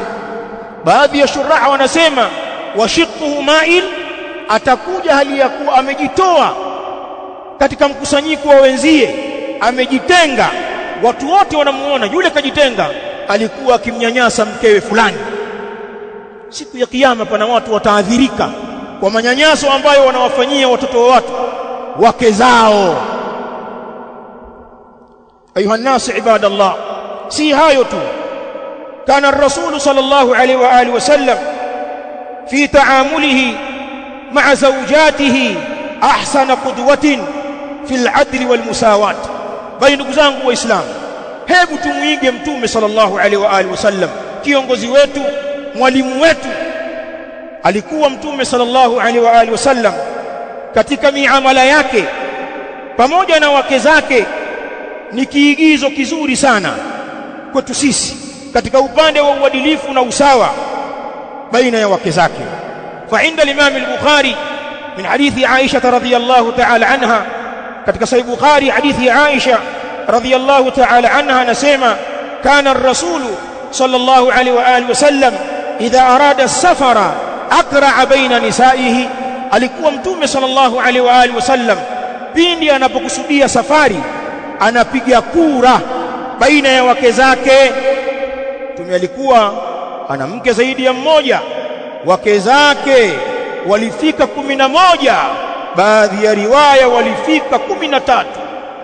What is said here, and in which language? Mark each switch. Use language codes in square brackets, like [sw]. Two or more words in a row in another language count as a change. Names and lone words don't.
[sw] Baadhi ya shuraha wanasema [ar] وشقه مائل, [sw] atakuja hali ya kuwa amejitoa katika mkusanyiko wa wenzie, amejitenga, watu wote wanamuona yule kajitenga, alikuwa akimnyanyasa mkewe fulani. Siku ya kiyama pana watu wataadhirika kwa manyanyaso ambayo wanawafanyia watoto wa watu, wake zao. [ar] أيها الناس عباد الله, [sw] si hayo tu, [ar] كان الرسول صلى الله عليه وعلى آله وسلم في تعامله مع زوجته أحسن قدوة في العدل والمساواة. [sw] Bali ndugu zangu waislamu, hebu tumuige Mtume [ar] صلى الله عليه وعلى آله وسلم, [sw] kiongozi wetu, mwalimu wetu. Alikuwa Mtume [ar] صلى الله عليه وعلى آله وسلم [sw] katika miamala yake pamoja na wake zake ni kiigizo kizuri sana kwetu sisi katika upande wa uadilifu na usawa baina ya wake zake. [ar] فعند الإمام البخاري من حديث عائشة رضي الله تعالى عنها, [sw] katika Sahih Bukhari hadithi Aisha [ar] رضي الله تعالى عنها anasema, كان الرسول صلى الله عليه وعلى آله وسلم إذا أراد السفر أقرع بين نسائه, [sw] alikuwa Mtume [ar] صلى الله عليه وعلى آله وسلم [sw] pindi anapokusudia safari anapiga kura baina ya wake zake. Mtume alikuwa ana mke zaidi ya mmoja, wake zake walifika 11, baadhi ya riwaya walifika 13.